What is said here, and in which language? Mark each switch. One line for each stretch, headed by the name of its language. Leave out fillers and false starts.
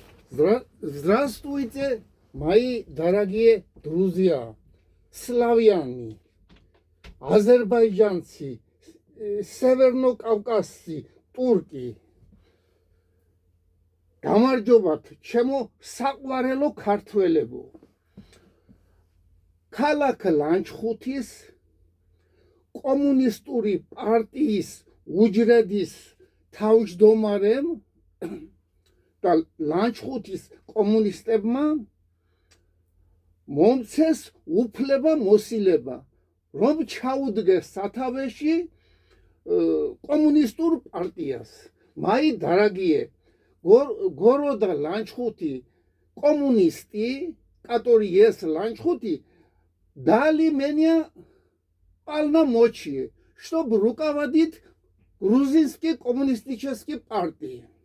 Russian: Здравствуйте, мои дорогие друзья, славяне, азербайджанцы, севернокавказцы, турки.
Georgian: გამარჯობათ, ჩემო საყვარელო ქართველებო. ქალაქ ლანჩხუთის კომუნისტური პარტიის უჯრედის თავმჯდომარემ და ლანჩხუთის კომუნისტებმა მომცეს უფლება მოსილება, რომ ჩაუდგეს სათავეში коммунистურ партиას.
Russian: Мои дорогие, города Ланчхути коммунисты, которые есть в Ланчхути, дали мне полномочия, чтобы руководить грузинской коммунистической партией.